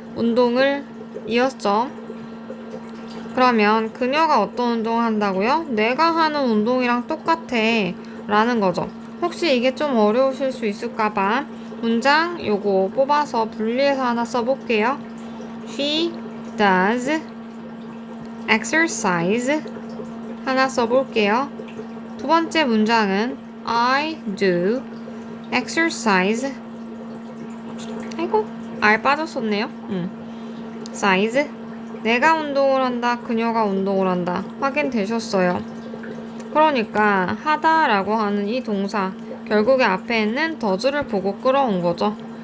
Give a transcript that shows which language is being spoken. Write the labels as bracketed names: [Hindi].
[Korean] 운동을 이었죠. 그러면 그녀가 어떤 운동을 한다고요? 내가 하는 운동이랑 똑같아 라는 거죠. 혹시 이게 좀 어려우실 수 있을까봐 문장 요거 뽑아서 분리해서 하나 써볼게요. [English] She does exercise [Korean] 하나 써볼게요. 두 번째 문장은 [English] I do exercise. [Korean] 아이고 R 빠졌었네요. size 내가 운동을 한다, 그녀가 운동을 한다 확인되셨어요. 그러니까 하다라고 하는 이 동사 결국에 앞에 있는 does를 보고 끌어온 거죠.